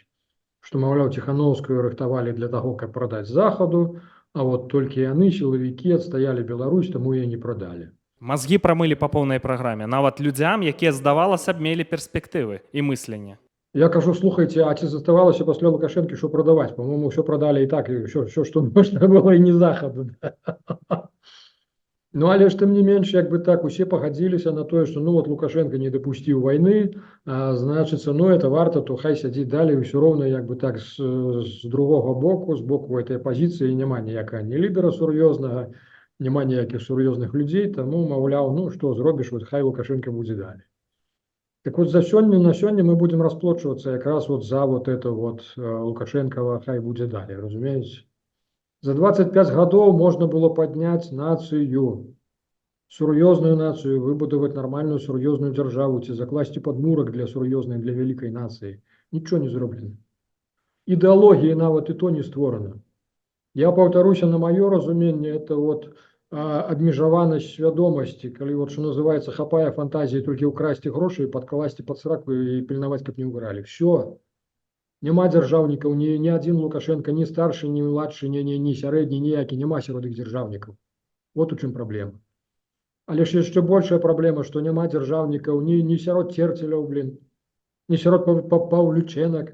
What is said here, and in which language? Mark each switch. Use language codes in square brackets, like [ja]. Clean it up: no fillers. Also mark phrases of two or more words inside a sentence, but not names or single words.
[be] Што, маўляў, Ціхановскую рыхтавалі для таго, каб прадаць захаду, а вот толькі яны, сілавікі, адстаялі Беларусь, таму яе не прадалі. Мазгі прамылі па поўнай праграме, нават людзям, якія, здавалася б, мелі перспектывы і мысленне. Я кажу, слухайте, а ці заставалася пасля Лукашэнкі що прадаваць? [ru] По-моему, все продали і так, і все, што можна было, [be] і не захаду. Ну, але ж тым не менш, як бы так, усе пагадзіліся на тое, што, ну, вот Лукашенко не дапусціў вайны, значыцца, ну, это варта, то хай сядзіць далей, ўсё роўна, як бы так, з другога боку, з боку этой апозіцыі няма ніякага ні лідера сур'ёзнага, няма ніякіх сур'ёзных людзей, таму, маўляў, ну, што зробіш, вот хай Лукашенко будзе далей. [ru] Так вот, [be] на сёння [ru] мы будем расплачиваться как раз вот за вот это вот Лукашенкова хай будет далее, разумеете? За 25 годов можно было поднять нацию, сур'ёзную нацию, выбудовать нормальную сур'ёзную державу, ці закласти подмурок для сур'ёзнай, для великой нации. Ничего не зроблено. [be] Ідэалогіі нават і то не створана. Я паўтаруся, на маё разуменне, это вот абмежаванасць свядомасці, калі вот, [ru] что называется, [be] хапае фантазіі толькі ўкрасці грошы і падкласці пад сраку і пільнаваць, каб не ўгралі. Все. Няма дзяржаўнікаў, ні адзін Лукашенко, ні старшы, ні младшы, ні сярэдні, ніякі, няма сярод іх дзяржаўнікаў. Вот у чым праблема. Але ж яшчэ большая праблема, што няма дзяржаўнікаў ні сярод Церцеляў, ні сярод Паўлючэнак.